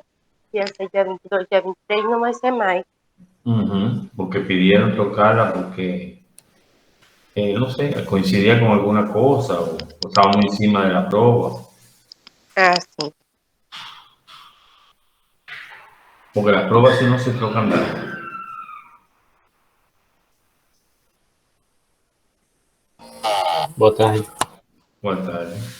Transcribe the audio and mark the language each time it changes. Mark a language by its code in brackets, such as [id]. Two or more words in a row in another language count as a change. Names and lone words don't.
[pt] Ia ser dia 22, dia 23, não vai ser mais. [es] Porque pidieron tocarla porque, no sé, coincidía con alguna cosa o estábamos encima de la prueba, [pt] Ah, sim. [es] porque las pruebas si no se tocan nada. [pt] Boa tarde. Boa tarde.